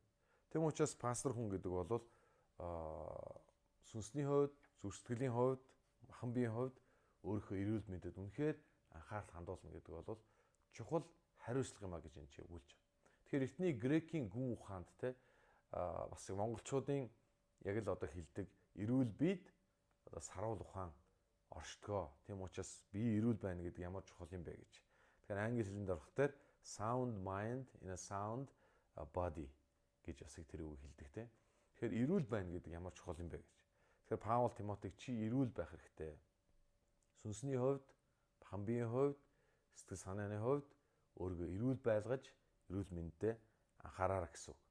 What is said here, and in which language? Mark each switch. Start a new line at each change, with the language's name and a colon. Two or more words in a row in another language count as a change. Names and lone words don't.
Mongolian: Тэм учраас пастор хүн гэдэг бол сүнсний хувьд, зүрх сэтгэлийн хувьд, махан биеийн хувьд өөрийнхөө эрүүл мэндэд үнэхээр анхаарал хандуулна гэдэг бол чухал хариуцлага юм а гэж энэ чи өгүүлж байна. Тэгэхээр эртний грекийн гүн ухаанд те бас монголчуудын яг л одоо хэлдэг эрүүл биед одоо саруул ухаан оршдгоо. Тийм учраас бие эрүүл байна гэдэг ямар чухал юм бэ гэж. Тэгэхээр англи хэлэнд орох дээр
English: sound mind in a sound body
Mongolian: гэж бас тэр үг хэлдэг те. Тэгэхээр эрүүл байна гэдэг ямар чухал юм бэ гэж. Тэгэхээр Паул Тимотиг чи эрүүл байх хэрэгтэй. Сүнсний хувьд, махан биеийн хувьд, сэтгэл санааны хувьд өөрийгөө эрүүл байлгаж, эрүүл мэндэд анхаараар гэсэн үг.